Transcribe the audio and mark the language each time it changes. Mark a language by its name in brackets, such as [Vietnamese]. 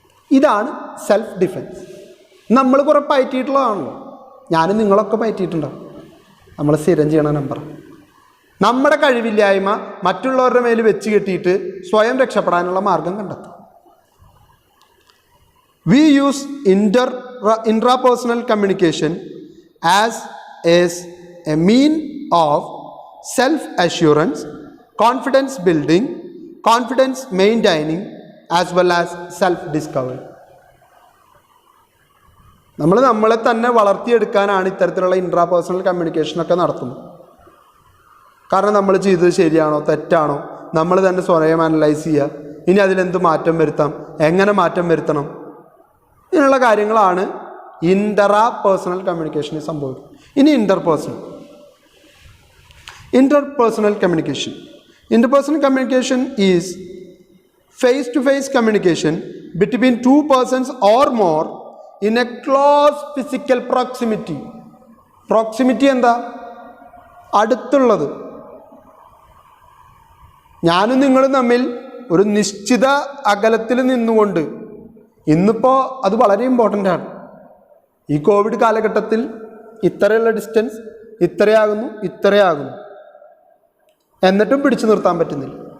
[Malayalam] ഇതാണ് self defence. നമ്മൾ കുറെ പയറ്റിയിട്ടുള്ളതാണല്ലോ, ഞാനും നിങ്ങളൊക്കെ പയറ്റിയിട്ടുണ്ടാവും. നമ്മൾ സ്ഥിരം ചെയ്യണ നമ്പർ. നമ്മുടെ കഴിവില്ലായ്മ മറ്റുള്ളവരുടെ മേൽ വെച്ച് കെട്ടിയിട്ട് സ്വയം രക്ഷപ്പെടാനുള്ള മാർഗം കണ്ടെത്തും. [English] We use intrapersonal communication as a mean of self-assurance, confidence building, confidence maintaining, as well as self-discovery. [Malayalam] നമ്മളെ തന്നെ വളർത്തിയെടുക്കാനാണ് ഇത്തരത്തിലുള്ള ഇൻട്രാപേഴ്സണൽ കമ്മ്യൂണിക്കേഷനൊക്കെ നടത്തുന്നത്. കാരണം നമ്മൾ ചെയ്തത് ശരിയാണോ തെറ്റാണോ നമ്മൾ തന്നെ സ്വയം അനലൈസ് ചെയ്യുക. ഇനി അതിലെന്ത് മാറ്റം വരുത്താം, എങ്ങനെ മാറ്റം വരുത്തണം, ഇങ്ങനെയുള്ള കാര്യങ്ങളാണ് ഇൻട്രാപേഴ്സണൽ കമ്മ്യൂണിക്കേഷനിൽ സംഭവിക്കുന്നത്. ഇനി [English] interpersonal communication. Interpersonal communication is face-to-face communication between two persons or more in a close physical proximity. [Malayalam] Proximity എന്താ? അടുത്തുള്ളത്. ഞാനും നിങ്ങളും തമ്മിൽ ഒരു നിശ്ചിത അകലത്തിൽ നിന്നുകൊണ്ട്, ഇന്നിപ്പോൾ അത് വളരെ ഇമ്പോർട്ടൻ്റ് ആണ്. ഈ കോവിഡ് കാലഘട്ടത്തിൽ ഇത്രയുള്ള ഡിസ്റ്റൻസ് ഇത്രയാകുന്നു, എന്നിട്ടും പിടിച്ചു നിർത്താൻ പറ്റുന്നില്ല.